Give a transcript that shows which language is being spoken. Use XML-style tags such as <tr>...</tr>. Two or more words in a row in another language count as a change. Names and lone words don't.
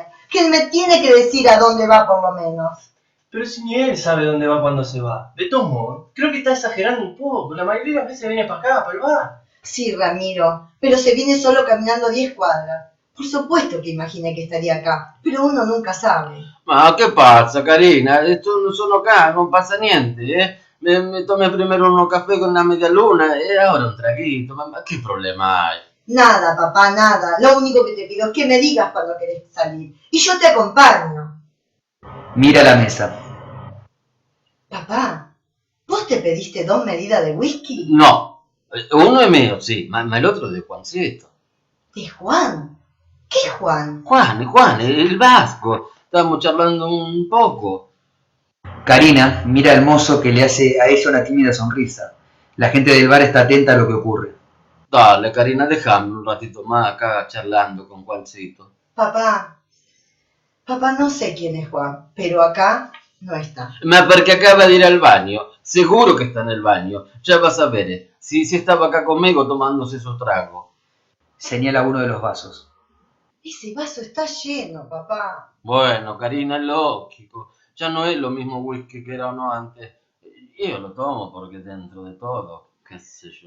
<es>Que él me tiene que decir a dónde va por lo menos. Pero si ni él sabe dónde va cuando se va. De todos modos, creo que está exagerando un poco. La mayoría de las veces viene para acá, para el bar. Sí, Ramiro, pero se viene solo caminando 10 cuadras. Por supuesto que imaginé que estaría acá, pero uno nunca sabe.</es> <it>Ma che pazza, Karina? Sono acá, non passa niente, eh?</it> <es>Me tomé primero unos café con una media luna</es> <it>e ora</it> <es>un traguito.</es> <it>Ma che problema hay?</it> <es>Nada, papá, nada. Lo único que te pido es que me digas cuando querés salir. Y yo te acompaño. Mira la mesa. Papá, ¿vos te pediste 2 medidas de whisky? No, uno es mío, sí, ma el otro es de Juancito. ¿De Juan? ¿Qué Juan? Juan, el vasco. Estábamos charlando un poco. Karina mira al mozo que le hace a ella una tímida sonrisa. La gente del bar está atenta a lo que ocurre. Dale, Karina, déjame un ratito más acá charlando con Juancito. Papá, no sé quién es Juan, pero acá no está.</es> <it>Ma perché</it> <es>acaba de ir al baño. Seguro que está en el baño. Ya vas a ver. Si estaba acá conmigo tomándose esos tragos. Señala uno de los vasos. Ese vaso está lleno, papá. Bueno, Karina, es lógico. Ya no es lo mismo whisky que era uno antes. Yo lo tomo porque dentro de todo, qué sé yo.</es>